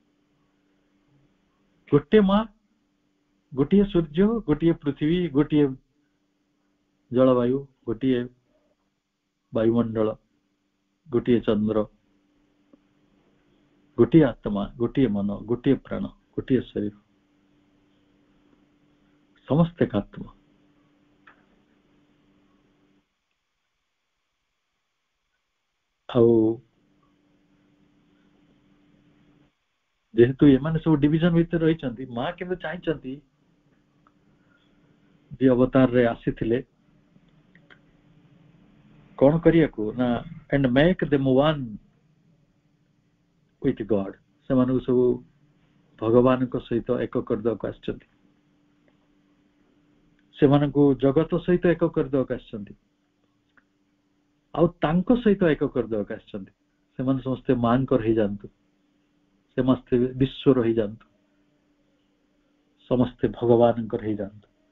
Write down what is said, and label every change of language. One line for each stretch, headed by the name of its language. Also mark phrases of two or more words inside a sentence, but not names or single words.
Odia: ଗୋଟେ ମା, ଗୋଟିଏ ସୂର୍ଯ୍ୟ, ଗୋଟିଏ ପୃଥିବୀ, ଗୋଟିଏ ଜଳବାୟୁ, ଗୋଟିଏ ବାୟୁମଣ୍ଡଳ, ଗୋଟିଏ ଚନ୍ଦ୍ର, ଗୋଟିଏ ଆତ୍ମା, ଗୋଟିଏ ମନ, ଗୋଟିଏ ପ୍ରାଣ, ଗୋଟିଏ ଶରୀର, ସମସ୍ତେ ଏକାତ୍ମ। ଆଉ ଯେହେତୁ ଏମାନେ ସବୁ ଡିଭିଜନ ଭିତରେ ରହିଛନ୍ତି, ମା କିନ୍ତୁ ଚାହିଁଛନ୍ତି ଯେ ଅବତାରରେ ଆସିଥିଲେ କଣ କରିବାକୁ ନା
English: and make them one with God,
Odia: ସେମାନଙ୍କୁ ସବୁ ଭଗବାନଙ୍କ ସହିତ ଏକ କରିଦେବାକୁ ଆସିଛନ୍ତି, ସେମାନଙ୍କୁ ଜଗତ ସହିତ ଏକ କରିଦେବାକୁ ଆସିଛନ୍ତି, ଆଉ ତାଙ୍କ ସହିତ ଏକ କରିଦେବାକୁ ଆସିଛନ୍ତି। ସେମାନେ ସମସ୍ତେ ମାଙ୍କର ହେଇଯାଆନ୍ତୁ, ସମସ୍ତେ ବିଶ୍ୱର ହେଇଯାଆନ୍ତୁ, ସମସ୍ତେ ଭଗବାନଙ୍କର ହେଇଯାଆନ୍ତୁ।